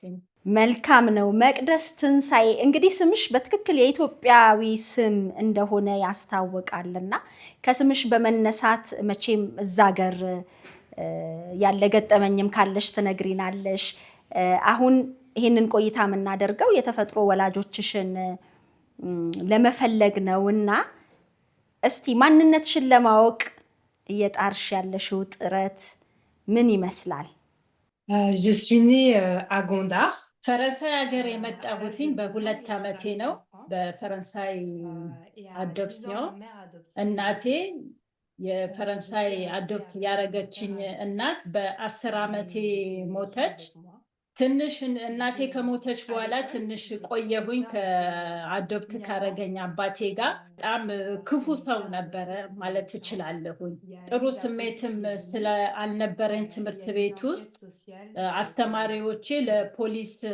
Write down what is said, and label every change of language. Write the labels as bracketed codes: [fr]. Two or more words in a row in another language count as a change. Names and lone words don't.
[am] መልካም ነው። መቅደስ ትንሳኤ እንግዲህ ስምሽ በትክክል የኢትዮጵያዊ ስም እንደሆነ ያስታውቃልና ከስምሽ በመነሳት መቼም እዛ ሀገር ያለ ገጠመኝም ካለሽ ትነግሪናለሽ። አሁን ይህንን ቆይታ የምናደርገው የተፈጥሮ ወላጆችሽን ለመፈለግ ነውና እስቲ ማንነትሽን ለማወቅ እየጣርሽ ያለሽው ጥረት ምን ይመስላል? [fr] Je suis née à Gondar. [am] ፈረንሳይ ሀገር የመጣሁትኝ በ2 ዓመቴ ነው። በፈረንሳይ አዶፕሲዮን እናቴ የፈረንሳይ አዶፕት ያረገችኝ እናት በ10 ዓመቴ ሞተች። ትንሽ እናቴ ከሞተች በኋላ ትንሽ ቆየሁኝ ከአዶፕት ካረገኝ አባቴ ጋር። በጣም ክፉ ሰው ነበረ ማለት እችላለሁኝ። ጥሩ ስሜትም ስላልነበረኝ ትምህርት ቤት ውስጥ አስተማሪዎቼ ለፖሊስ